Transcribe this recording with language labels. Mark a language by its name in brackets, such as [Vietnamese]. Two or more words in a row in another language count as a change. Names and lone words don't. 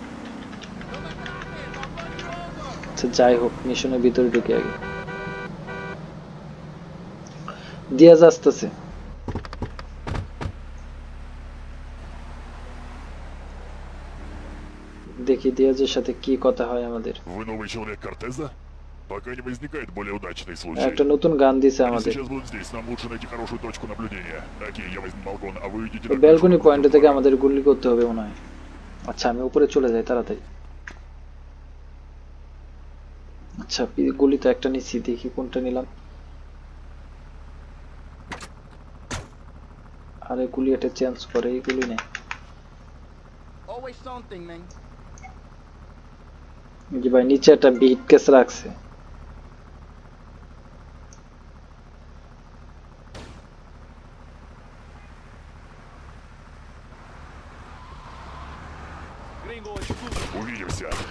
[Bangla] আচ্ছা, যাই হোক, মিশনের ভিতরে ঢুকে আগে। দিয়াজ আসতেছে। দেখি দিয়াজের সাথে কি কথা হয় আমাদের। [Russian] Вы новый человек Кортеза? Пока не возникает более удачный случай. [Bangla] একটা нতুন গান দিছে [Russian] Они [Bangla] আমাদের। [Russian] сейчас будут здесь, нам лучше найти хорошую точку наблюдения. Окей, я возьму балкон, а вы идите на крышу. [Bangla] ব্যালকনি [Russian] напротив [Bangla] পয়েন্ট থেকে [Russian] двора. [Bangla] আমাদের গুলি করতে হবে মনে হয়। আচ্ছা, আমি উপরে চলে যাই তাড়াতাড়ি। আচ্ছা, গুলি তো একটা নিচ্ছি, দেখি কোনটা নিলাম। আরে গুলি এটা চেঞ্জ করে, এই গুলি নেই। [English] Always something, man. [Bangla] যে ভাই নিচে একটা বিট কেস রাখছে। [Russian] Увидимся.